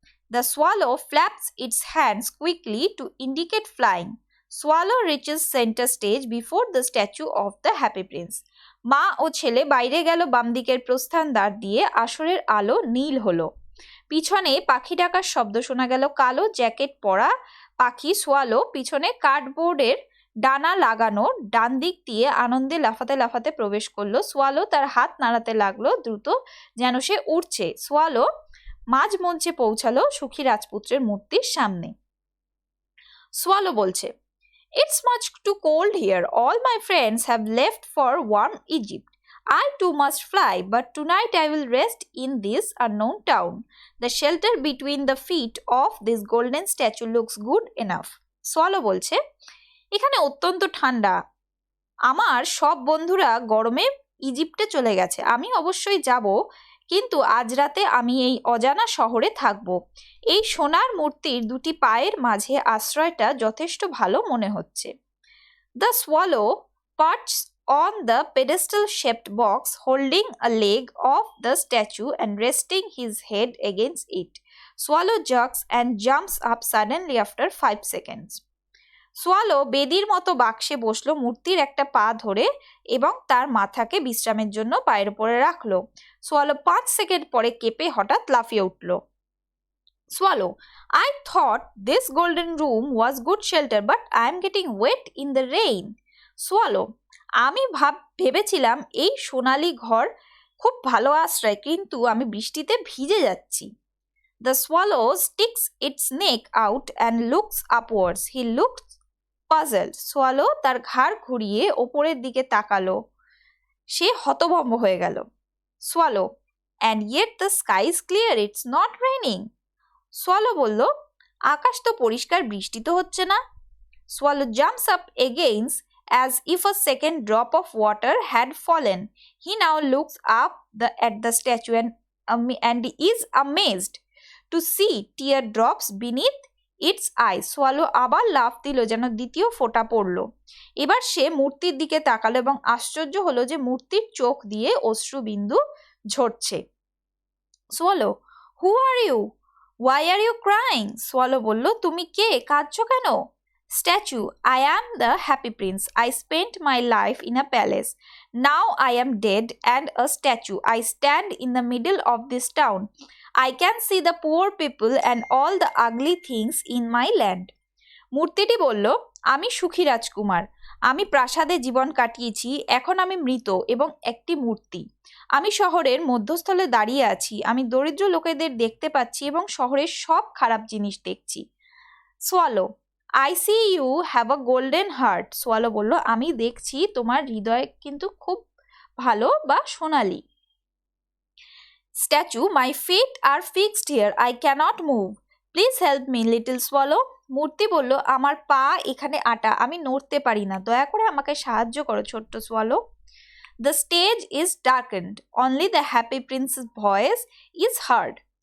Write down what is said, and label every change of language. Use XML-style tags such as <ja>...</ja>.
<en>The swallow flaps its hands quickly to indicate flying. Swallow reaches center stage before the statue of the Happy Prince.</en> <bn>মা ও ছেলে বাইরে গেল বাম দিকের প্রস্থান দ্বার দিয়ে। আসরের আলো নীল হলো। পিছনে পাখি ডাকার শব্দ শোনা গেল। কালো জ্যাকেট পরা পাখি সোয়ালো পিছনে কার্ডবোর্ডের ডানা লাগানো ডান দিক দিয়ে আনন্দে লাফাতে লাফাতে প্রবেশ করলো। সোয়ালো তার হাত নাড়াতে লাগলো দ্রুত, যেন সে উড়ছে। সোয়ালো মাঝ মঞ্চে পৌঁছালো সুখী রাজপুত্রের মূর্তির সামনে।</bn> <en>Swallow বলছে, It's much too cold here. All my friends have left for warm Egypt. I too must fly, but tonight I will rest in this unknown town. The shelter between the feet of this golden statue looks good enough.</en> <bn>Swallow বলছে, এখানে অত্যন্ত ঠান্ডা, আমার সব বন্ধুরা গরমে ইজিপ্টে চলে গেছে, আমি অবশ্যই যাব কিন্তু আজ রাতে আমি এই অজানা শহরে থাকব। এই সোনার মূর্তির দুটি পায়ের মাঝে আশ্রয়টা যথেষ্ট ভালো মনে হচ্ছে।</bn> <en>The swallow perched on the pedestal-shaped box, holding a leg of the statue and resting his head against it. Swallow jerks and jumps up suddenly after 5 seconds.</en> <bn>Swallow বেদির মতো বাক্সে বসলো, মূর্তির একটা পা ধরে এবং তার মাথাকে বিশ্রামের জন্য পায়ের উপরে রাখলো। সোয়ালো 5 সেকেন্ড পরে কেঁপে হঠাৎ লাফিয়ে উঠল।</bn> <en>Swallow, I thought this golden room was good shelter, but I am getting wet in the rain.</en> <bn>Swallow, আমি ভেবেছিলাম এই সোনালী ঘর খুব ভালো আশ্রয়, কিন্তু আমি বৃষ্টিতে ভিজে যাচ্ছি।</bn> <en>The swallow sticks its neck out and looks upwards. He looks puzzled.</en> <bn>Swallow তার ঘাড় ঘুরিয়ে ওপরের দিকে তাকালো। সে হতভম্ব হয়ে গেল।</bn> <en>Swallow, and yet the sky is clear. It's not raining.</en> <bn>Swallow বলল, আকাশ তো পরিষ্কার, বৃষ্টি তো হচ্ছে না।</bn> <en>Swallow jumps up against as if a second drop of water had fallen. He now looks up at the statue and is amazed to see teardrops beneath its eyes.</en> <bn>Swallow আবার লাফ দিল যেন দ্বিতীয় ফোঁটা পড়ল। এবার সে মূর্তির দিকে তাকালো এবং আশ্চর্য হলো যে মূর্তির চোখ দিয়ে অশ্রুবিন্দু ঝরছে।</bn> <en>Swallow, who are you? Why are you crying?</en> <bn>Swallow বলল, তুমি কে? কাঁদছো কেন?</bn> <en>Statue, I am the happy prince. I spent my life in a palace. Now I am dead and a statue. I stand in the middle of this town. I can see the poor people and all the ugly things in my land.</en> <bn>মূর্তিটি বলল, আমি সুখী রাজকুমার। আমি প্রাসাদে জীবন কাটিয়েছি, এখন আমি মৃত এবং একটি মূর্তি। আমি শহরের মধ্যস্থলে দাঁড়িয়ে আছি। আমি দরিদ্র লোকেদের দেখতে পাচ্ছি এবং শহরের সব খারাপ জিনিস দেখছি।</bn> <en>Swallow, I see you have a golden heart.</en> <bn>Swallow বলল, আমি দেখছি তোমার হৃদয় কিন্তু খুব ভালো বা সোনালি।</bn> <en>Statue, my feet are fixed here, I can't move, please help me little swallow.</en> <bn>মূর্তি বলল, আমার পা এখানে আটা, আমি নড়তে পারি না, দয়া করে আমাকে সাহায্য করো ছোট্ট swallow.</bn> <en>The stage is darkened. Only the happy prince's voice is heard.</en>